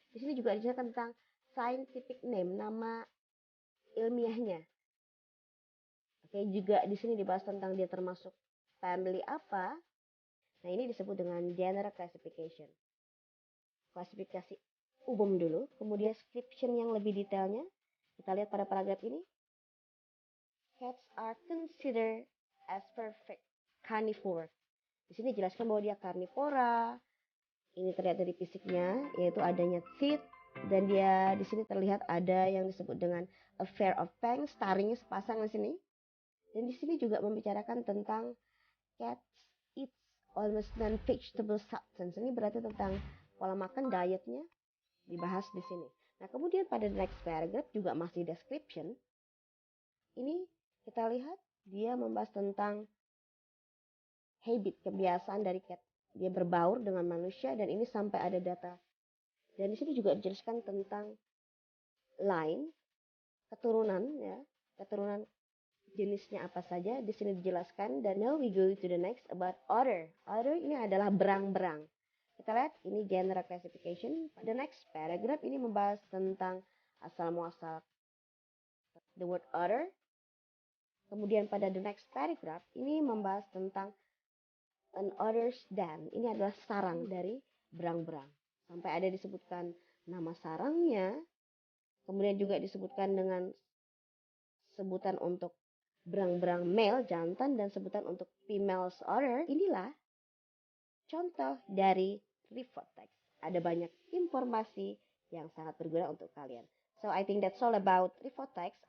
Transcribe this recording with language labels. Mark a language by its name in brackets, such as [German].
[Indonesian] Di sini juga dijelaskan tentang [English] scientific name, [Indonesian] nama ilmiahnya. Oke, juga di sini dibahas tentang dia termasuk family apa. Nah, ini disebut dengan [English] general classification. [Indonesian] Klasifikasi umum dulu, kemudian description yang lebih detailnya. Kita lihat pada paragraf ini. [English] Cats are considered as perfect carnivore. [Indonesian] Di sini jelaskan bahwa dia karnivora. Ini terlihat dari fisiknya, yaitu adanya teeth, dan dia di sini terlihat ada yang disebut dengan [English] a pair of fangs, [Indonesian] taringnya sepasang di sini. Dan di sini juga membicarakan tentang [English] cats eat almost non-vegetable substance. [Indonesian] Ini berarti tentang pola makan, dietnya dibahas di sini. Nah, kemudian pada [English] next paragraph [Indonesian] juga masih description. Ini kita lihat dia membahas tentang habit, kebiasaan dari cat. Dia berbaur dengan manusia dan ini sampai ada data. Dan di sini juga dijelaskan tentang line, keturunan ya, keturunan jenisnya apa saja. Di sini dijelaskan. [English] Dan now we go to the next about order. [Indonesian] Order ini adalah berang-berang. Kita lihat ini [English] general classification. [Indonesian] Pada [English] next paragraph [Indonesian] ini membahas tentang asal muasal [English] the word order. [Indonesian] Kemudian pada [English] the next paragraph [Indonesian] ini membahas tentang [English] an order's den. [Indonesian] Ini adalah sarang dari berang-berang. Sampai ada disebutkan nama sarangnya. Kemudian juga disebutkan dengan sebutan untuk berang-berang male, jantan, dan sebutan untuk [English] female's order. [Indonesian] Inilah contoh dari report text. Ada banyak informasi yang sangat berguna untuk kalian. [English] So I think that's all about report text.